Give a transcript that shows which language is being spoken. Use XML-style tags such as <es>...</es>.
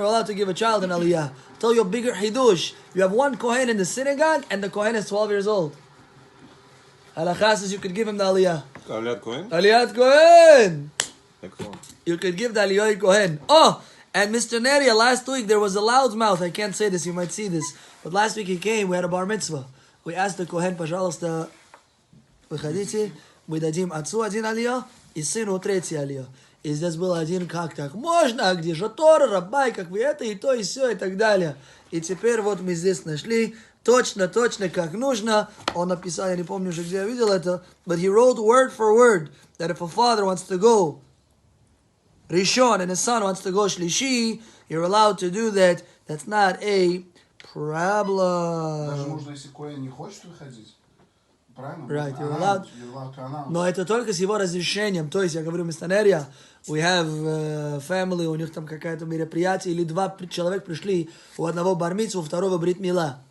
<en>You're allowed to give a child an aliyah. Tell your bigger hidush. You have one kohen in the synagogue, and the kohen is 12 years old. Halakha says you could give him the aliyah. Aliyat Kohen? Aliyat Kohen! Excellent. You could give the aliyah Kohen. And Mr. Neria, last week there was a loudmouth. I can't say this, you might see this. But last week he came, we had a bar mitzvah. We asked the Kohen,</en> <ru>пожалуйста, выходите, мы дадим отцу один алия и сыну 3 алия. И здесь был один как так. Можно, а где же Тора, Раббай, как вы это, и то, и все, и так далее. И теперь вот мы здесь нашли точно, как нужно. Он написал, я не помню уже, где я видел это,</ru> <en>but he wrote word for word that if a father wants to go Rishon and his son wants to go Shlishi, you're allowed to do that. That's not a problem.</en> <ru>Даже можно, если коэн не хочет выходить. Правильно?</ru> <en>Right, you're allowed. To announce.</en> <ru>Но это только с его разрешением. То есть, я говорю, Mr. Neria,</ru> <en>we have family,</en> <ru>у них там какое-то мероприятие, или 2 человека пришли, у одного бар-мицву, у второго брит-мила.</ru>